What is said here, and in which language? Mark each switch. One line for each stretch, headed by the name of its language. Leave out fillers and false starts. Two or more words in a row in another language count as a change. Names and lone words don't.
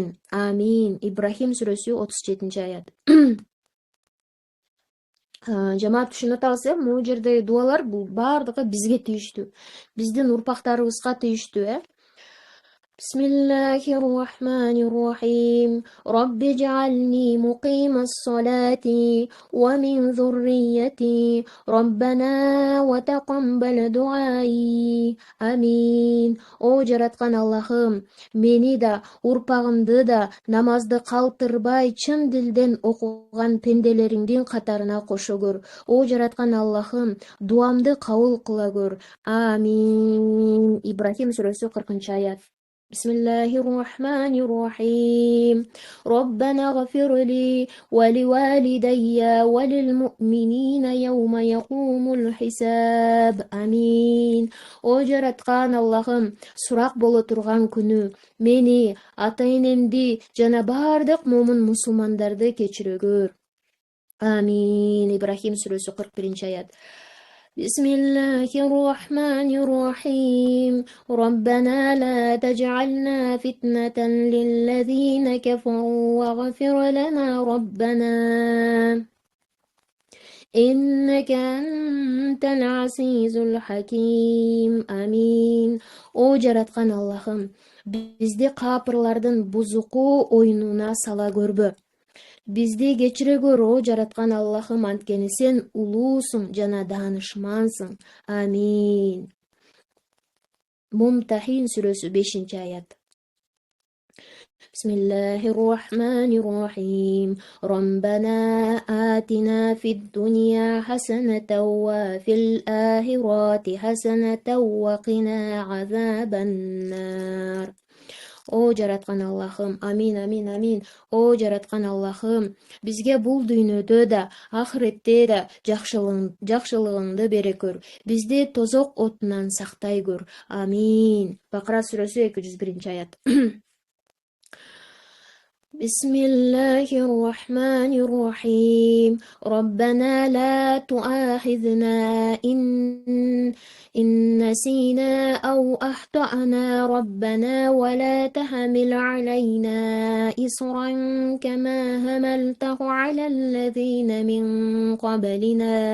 Kyrgyz: Амин. Ибрахим сүрөсү 37-аят. Жамаат түшүнүп атабыз, могу жердеги дуалар бул баардыгы бизге тийиштүү, биздин урпактарыбызга тийиштүү.
Arabic: بسم الله الرحمن الرحيم رب اجعلني مقيم الصلاة ومن ذريتي ربنا وتقبل دعائي آمين.
Kyrgyz: О жараткан Аллахым, мени да, урпагымды да намазды калтырбай чын дилден окуган пенделериңдин катарына кошо көр. О жараткан Аллахым, дуамды кабыл кыла көр. Амин. Ибрахим сүрөсү 40-аят.
Arabic: بسم الله الرحمن الرحيم ربنا اغفر لي ولوالدي وللمؤمنين يوم يقوم الحساب آمين.
Kyrgyz: О жараткан Аллахым, сурак боло турган күнү мени, ата-энемди жана бардык момун мусулмандарды кечире көр. Амин. Ибрахим сүрөсү 41-аят.
Arabic: بسم الله الرحمن الرحيم ربنا لا تجعلنا فتنة للذين كفروا واغفر لنا ربنا إنك أنت العزيز الحكيم آمين.
Kyrgyz: О жараткан Аллахым, бизди капырлардын бузуку оюнуна сала көрбө. Бизди кечире көр, о жараткан Аллахым, анткени сен улуусуң жана даанышмансың. Амин. Мумтахин сүрөсү 5-аят.
Arabic: بسم الله الرحمن الرحيم ربنا آتنا في الدنيا حسنة وفي الآخرة حسنة وقنا عذاب النار.
Kyrgyz: О жараткан Аллахым, амин, амин, амин. О жараткан Аллахым, бизге бул дүйнөдө да, ахиретте да жакшылыгыңды бере көр. Бизди тозок отунан сактай көр. Амин. Бакара сүрөсү 201-аят.
Arabic: بسم الله الرحمن الرحيم ربنا لا تؤاخذنا إن نسينا أو أخطأنا ربنا ولا تحمل علينا إصرا كما حملته على الذين من قبلنا